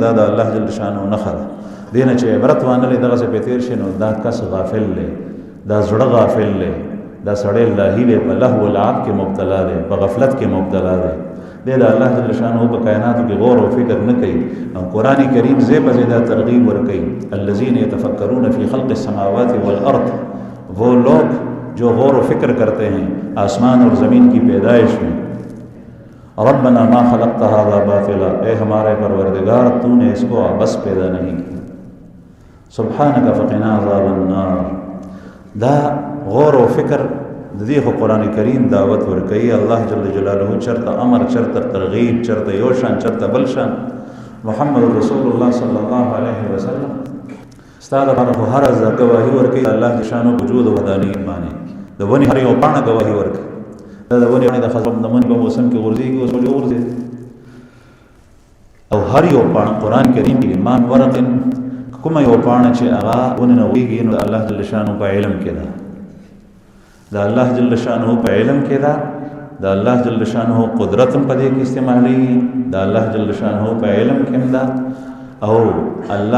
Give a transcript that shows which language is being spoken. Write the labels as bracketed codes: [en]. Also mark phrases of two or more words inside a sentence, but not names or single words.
[ps] دا د الله [ar] جل شانه [ps] نښه ده دې نه چې عبرت وانه لې دغسې پې تېر شي نو دا کس غافل دی دا زړه غافل دی دا سړی لاهي دی په [ar] لهو العب [ps] کې مبتلا دی په غفلت کې مبتلا دی دی د الله [ar] جل شانه [ps] په کائناتو کې غور او فکر نه کوي او قرآن کریم زی په زی دا ترغیب ورکوي [ar] الذین یتفکرون فی خلق السماوات والارض [ur] وہ لوگ جو غور و فکر کرتے ہیں آسمان اور زمین کی پیدائش میں [ar] ربنا ما خلقت هذا باطلا [ur] اے ہمارے پروردگار تو نے اس کو عبث پیدا نہیں کیا [ar] سبحانک فقنا عذاب النار [ps] دا غور و فکر د دې خو قرآن کریم دعوت ورکوي الله [ar] جل جلاله [ps] چرته امر چرته ترغیب چرته یو شان چرته بل شان محمد رسول الله [ar] صلی الله علیه وسلم [ps] ستا دپاره خو هره ځای ګواهي ورکوي الله د شانو وجود او ودانیت باندې د ونې هر یو پاڼه ګواهي ورکوي دا د ونې د خزم د مني په موسم کې غورځېږي اوس ولې وغورځېد او هر یو پاڼه قرآن کریم کې [ar] ما من ورق [ps] کومه یو پاڼه چې هغه ونې نه ویږي نو د الله [ar] جل شانو [ps] په علم کې ده د الله [ar] جل شانه [ps] په علم کې ده د الله [ar] جل شانه [ps] قدرت په دې کې استعمالي د الله [ar] جل شانه [ps] په علم کې ده او الله